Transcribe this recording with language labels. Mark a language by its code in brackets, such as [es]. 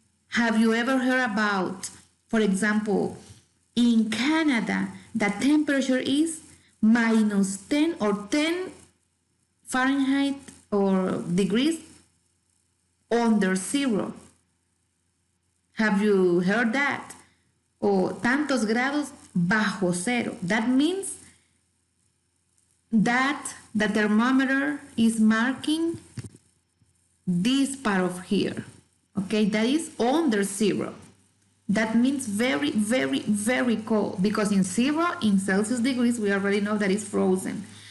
[en] Have you ever heard about, for example, in Canada, the temperature is minus 10 or 10 Fahrenheit or degrees under 0? Have you heard that? [es] O tantos grados bajo cero. [en] That means that the thermometer is marking this part of here. Okay, that is under 0. That means very, very, very cold, because in 0, in Celsius degrees, we already know that it's frozen.